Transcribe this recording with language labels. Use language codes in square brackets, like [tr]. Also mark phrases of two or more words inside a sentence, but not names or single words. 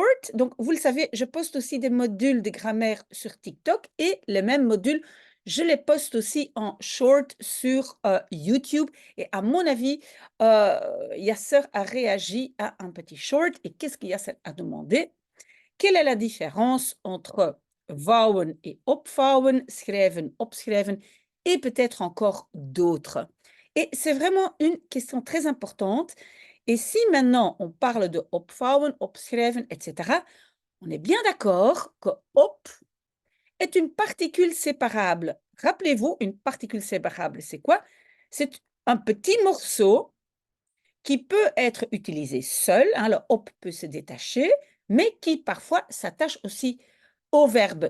[fr] Donc, vous le savez, je poste aussi des modules de grammaire sur TikTok et les mêmes modules, je les poste aussi en short sur YouTube. Et à mon avis, Yasser a réagi à un petit short. Et qu'est-ce que Yasser a demandé? Quelle est la différence entre vouwen et [nl] opvouwen, schrijven, opschrijven [fr] et peut-être encore d'autres? Et c'est vraiment une question très importante. Et si maintenant on parle de [nl] opvouwen, opschrijven, [fr] etc., on est bien d'accord que op est une particule séparable. Rappelez-vous, une particule séparable, c'est quoi? C'est un petit morceau qui peut être utilisé seul, hein, le op peut se détacher, mais qui parfois s'attache aussi au verbe.